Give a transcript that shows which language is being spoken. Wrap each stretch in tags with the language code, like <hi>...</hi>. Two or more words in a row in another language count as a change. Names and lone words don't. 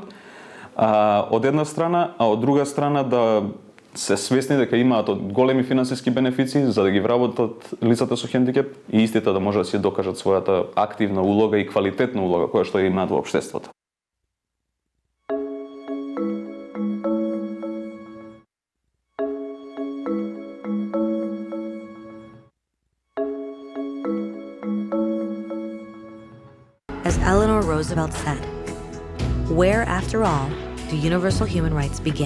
<mk>Од една страна, а од друга страна да се свесни дека имаат големи финансиски бенефиции за да ги вработат лицата со хендикеп и истите да можат да си докажат својата активна улога и квалитетна улога која што имаат во општеството.</mk> <en>As Eleanor Roosevelt said, where, after all, do universal human rights begin?</en>